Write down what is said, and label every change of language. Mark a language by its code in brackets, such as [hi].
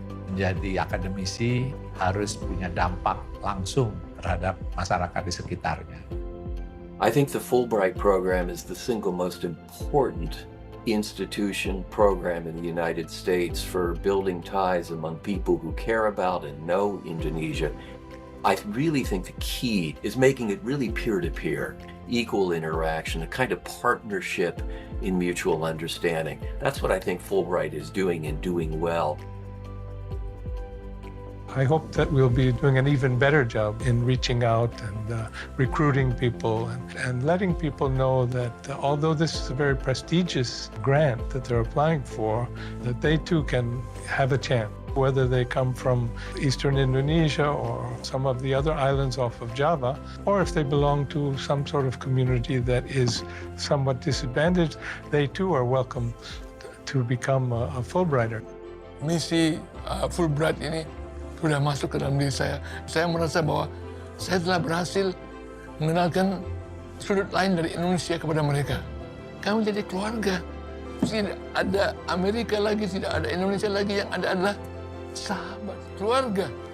[id] Menjadi akademisi harus punya dampak langsung terhadap masyarakat di sekitarnya. [en] I think the Fulbright program is the single most important institution program in the United States for building ties among people who care about and know Indonesia. I really think the key is making it really peer-to-peer, equal interaction, a kind of partnership in mutual understanding. That's what I think Fulbright is doing and doing well. I hope that we'll be doing an even better job in reaching out and recruiting people and letting people know that although this is a very prestigious grant that they're applying for, that they too can have a chance. Whether they come from Eastern Indonesia or some of the other islands off of Java, or if they belong to some sort of community that is somewhat disadvantaged, they too are welcome to become a Fulbrighter. [id] Misi Fulbright ini sudah masuk ke dalam diri saya. Saya merasa bahwa saya telah berhasil mengenalkan sudut lain dari Indonesia kepada mereka. Kami jadi keluarga. Tidak ada Amerika lagi, tidak ada Indonesia lagi, yang ada adalah sahabat, keluarga.